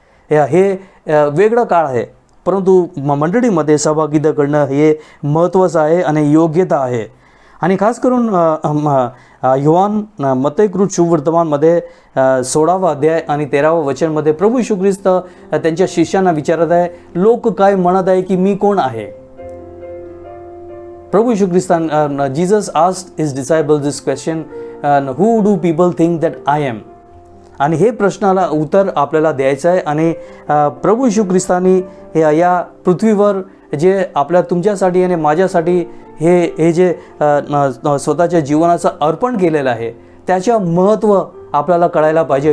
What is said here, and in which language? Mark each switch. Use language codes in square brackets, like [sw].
[mr] हे वेगळं काळ आहे, परंतु मंडळीमध्ये सहभागिता करणं हे महत्त्वाचं आहे आणि योग्यता आहे. आणि खास करून योहान मत्तईकृत शुभवर्तमानमध्ये 16वा अध्याय आणि 13वा वचनमध्ये प्रभू येशू ख्रिस्त त्यांच्या शिष्यांना विचारत आहे, लोक काय म्हणत आहे की मी कोण आहे. [en] प्रभू येशू ख्रिस्तान Jesus asked his disciples this question, who do people think that I am. [mr] आणि हे प्रश्नाला उत्तर आपल्याला द्यायचं आहे. आणि प्रभू येशू ख्रिस्तानी या पृथ्वीवर जे तुमच्यासाठी आणि माझ्यासाठी हे जे स्वतःच्या जीवनाचं अर्पण केलेलं आहे, त्याचं महत्त्व आपल्याला कळायला पाहिजे.